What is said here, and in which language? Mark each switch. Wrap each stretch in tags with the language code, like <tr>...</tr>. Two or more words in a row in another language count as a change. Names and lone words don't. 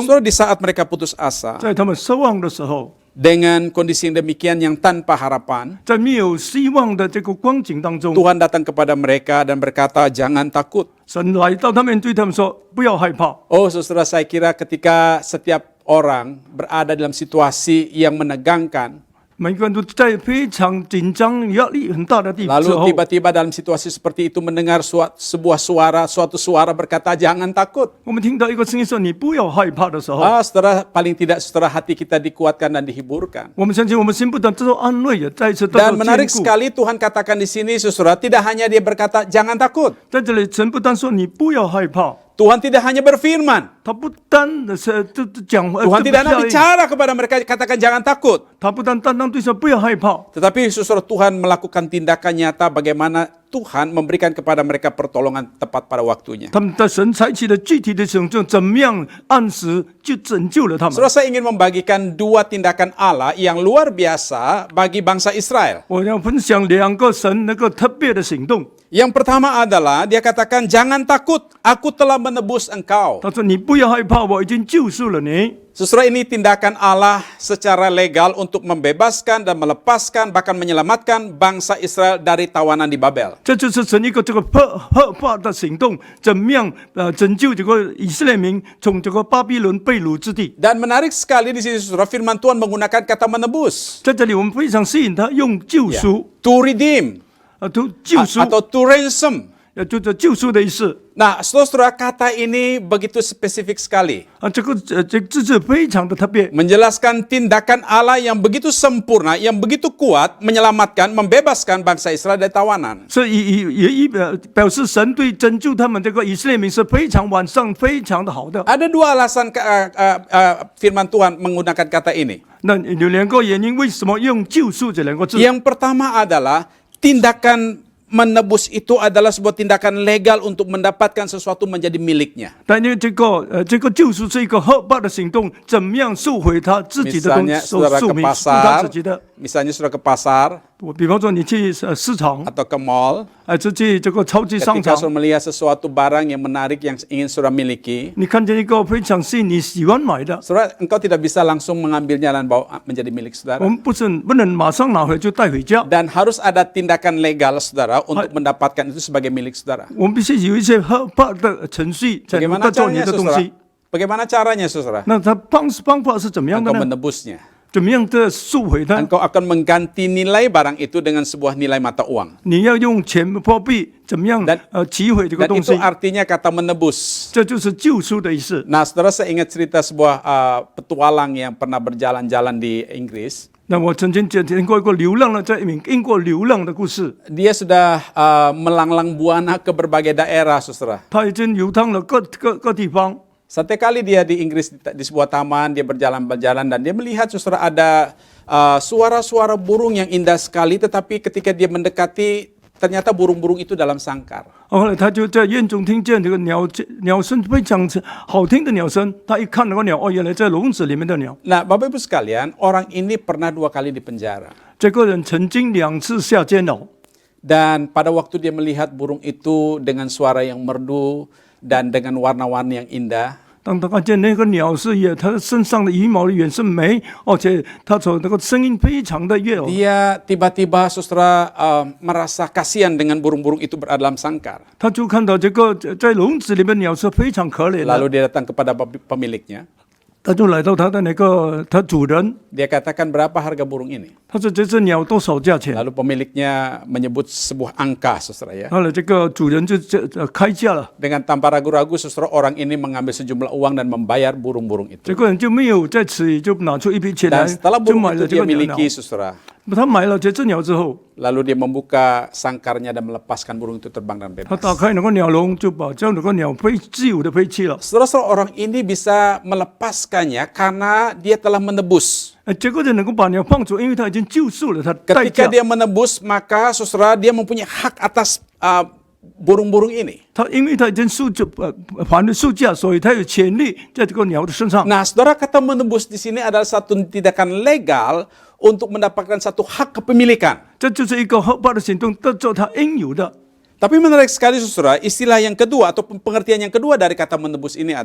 <id>Saudara, di saat mereka putus asa,</id> <zh>在他们失望的时候，</zh> <id>dengan kondisi yang demikian yang tanpa harapan,</id> <zh>在没有希望的这个光景当中，</zh> <id>Tuhan datang kepada mereka dan berkata, jangan takut.</id> <zh>神来到他们，对他们说：“不要害怕。”</zh> <id>Oh, saudara, saya kira ketika setiap orang berada dalam situasi yang menegangkan,</id> <zh>每个人都在非常紧张、压力很大的地方之</zh> <id>lalu</id> <zh>后，</zh> <id>tiba-tiba dalam situasi seperti itu mendengar suatu suara berkata, jangan takut.</id> <zh>我们听到一个声音说：“你不要害怕”的时候，</zh> <id>Saudara, paling tidak saudara hati kita dikuatkan dan dihiburkan.</id> <zh>我们相信我们心不但得到安慰，也再一次得到</zh> <id>Dan</id> <zh>坚</zh> <id>menarik</id> <zh>固。</zh> <id>sekali Tuhan katakan di sini, saudara, tidak hanya dia berkata, jangan takut.</id> <zh>在这里，神不但说你不要害怕，</zh> <id>Tuhan tidak hanya berfirman.</id> <zh>他不单的是讲，</zh> <id>Tuhan tidak hanya bicara kepada mereka, katakan jangan takut.</id> <zh>他不单单对说不要害怕，</zh> <id>Tetapi saudara, Tuhan melakukan tindakan nyata bagaimana Tuhan memberikan kepada mereka pertolongan tepat pada waktunya.</id> <zh>他们的神采取了具体的行动，怎么样按时就拯救了他们。</zh> <id>Saudara, saya ingin membagikan dua tindakan Allah yang luar biasa bagi bangsa Israel.</id> <zh>我要分享两个神那个特别的行动。</zh> <id>Yang pertama adalah dia katakan jangan takut, aku telah menebus engkau.</id> <zh>他说：“你不要害怕，我已经救赎了你。”</zh> <id>Saudara, ini tindakan Allah secara legal untuk membebaskan dan melepaskan bahkan menyelamatkan bangsa Israel dari tawanan di Babel.</id> <zh>这就是神一个这个合法的行动，怎么样拯救这个以色列民从这个巴比伦被掳之地。</zh> <id>Dan menarik sekali di sini, saudara, firman Tuhan menggunakan kata menebus.</id> <zh>在这里我们非常吸引他用救赎，</zh> <en>To redeem.</en> <zh>救赎</zh> <en>Atau to ransom.</en> <zh>就是救赎的意思。</zh> <id>Nah, saudara, kata ini begitu spesifik sekali.</id> <zh>这个字是非常的特别，</zh> <id>Menjelaskan tindakan Allah yang begitu sempurna, yang begitu kuat, menyelamatkan, membebaskan bangsa Israel dari tawanan.</id> <zh>所以也表示神对拯救他们这个以色列民是非常完善、非常的好的。</zh> <id>Ada dua alasan firman Tuhan menggunakan kata ini.</id> <zh>那有两个原因，为什么用救赎这两个字？</zh> <id>Yang pertama adalah tindakan menebus itu adalah sebuah tindakan legal untuk mendapatkan sesuatu menjadi miliknya.</id> <zh>但因为这个救赎是一个合法的行动，怎么样收回他自己的东西，</zh> <id>Misalnya saudara</id> <zh>收</zh> <id>ke</id> <zh>回他</zh> <id>pasar,</id> <zh>自己的。</zh> <id>misalnya saudara ke pasar</id> <zh>比方说你去市场，</zh> <id>atau ke mall,</id> <zh>是去这个超级商</zh> <id>ketika</id> <zh>场，</zh> <id>saudara melihat sesuatu barang yang menarik yang ingin saudara miliki,</id> <zh>你看见一个非常吸引你喜欢买的，</zh> <id>saudara, engkau tidak bisa langsung mengambilnya dan bawa menjadi milik</id> <zh>我</zh> <id>saudara.</id> <zh>们不能马上拿回就带回家，</zh> <id>Dan harus ada tindakan legal saudara untuk mendapatkan itu sebagai milik saudara.</id> <zh>我们必须有一些合法的程序才能</zh> <id>Bagaimana</id> <zh>够做你</zh> <id>caranya</id> <zh>的东</zh> <id>saudara?</id> <zh>西。</zh> <id>Bagaimana caranya saudara?</id> <zh>那他方法是怎么样的</zh> <id>Engkau</id> <zh>呢？</zh> <id>menebusnya.</id> <zh>怎么样的赎回它？</zh> <id>Engkau akan mengganti nilai barang itu dengan sebuah nilai mata uang.</id> <zh>你要用钱货币怎么样击毁这个</zh> <id>Dan</id> <zh>东</zh> <id>itu</id> <zh>西？</zh> <id>artinya kata menebus.</id> <zh>这就是救赎的意思。</zh> <id>Nah, saudara, saya ingat cerita sebuah petualang yang pernah berjalan-jalan di Inggris.</id> <zh>那我曾经听过一个流浪的在英国流浪的故事，</zh> <id>Dia sudah melanglang buana ke berbagai daerah, saudara.</id> <zh>他已经流浪了各地方。</zh> <id>Satu kali dia di Inggris di sebuah taman, dia berjalan-jalan dan dia melihat saudara ada suara-suara burung yang indah sekali, tetapi ketika dia mendekati ternyata burung-burung itu dalam sangkar.</id> <zh>后来他就在院中听见这个鸟声非常好听的鸟声，他一看那个鸟，哦，原来在笼子里面的鸟。</zh> <id>Nah, Bapak Ibu sekalian, orang ini pernah 2 kali di penjara.</id> <zh>这个人曾经2次下监牢，</zh> <id>Dan pada waktu dia melihat burung itu dengan suara yang merdu dan dengan warna-warni yang indah,</id> <zh>当他看见那个鸟是它身上的羽毛也是美，而且它所那个声音非常的悦耳。</zh> <id>dia tiba-tiba saudara merasa kasihan dengan burung-burung itu berada dalam sangkar.</id> <zh>他就看到这个在笼子里面鸟是非常可怜的，</zh> <id>Lalu dia datang kepada pemiliknya.</id> <zh>他就来到他的他主人，</zh> <id>Dia katakan berapa harga burung ini?</id> <zh>他说这只鸟多少价钱？</zh> <id>Lalu pemiliknya menyebut sebuah angka, saudara ya.</id> <zh>后来这个主人就开价了，</zh> <id>Dengan tanpa ragu-ragu, saudara, orang ini mengambil sejumlah uang dan membayar burung-burung itu.</id> <zh>这个人就没有在此就拿出一笔钱来，</zh> <id>Dan setelah</id> <zh>就</zh> <id>burung</id> <zh>买</zh> <id>itu</id> <zh>了这</zh> <id>dia</id> <zh>个鸟。</zh> <id>miliki, saudara,</id> <zh>他买了这只鸟之后，</zh> <id>lalu dia membuka sangkarnya dan melepaskan burung itu terbang dan</id> <zh>他</zh> <id>bebas.</id> <zh>打开那个鸟笼，就把将那个鸟自由的飞去了。</zh> <id>Saudara-saudara, orang ini bisa melepaskannya karena dia telah menebus.</id> <zh>这个人能够把鸟放出，因为他已经救赎了他代</zh> <id>Ketika</id> <zh>价。</zh> <id>dia menebus, maka saudara dia mempunyai hak atas burung-burung ini.</id> <zh>因为他已经还了赎价，所以他有权利在这个鸟的身上。</zh> <id>Nah, saudara, kata menebus di sini adalah satu tindakan legal untuk mendapatkan satu hak kepemilikan.</id> <zh>这就是一个合法的行动，得到他应有的。</zh> <id>Tapi menarik sekali, saudara, istilah yang kedua atau pengertian yang kedua dari kata menebus ini</id>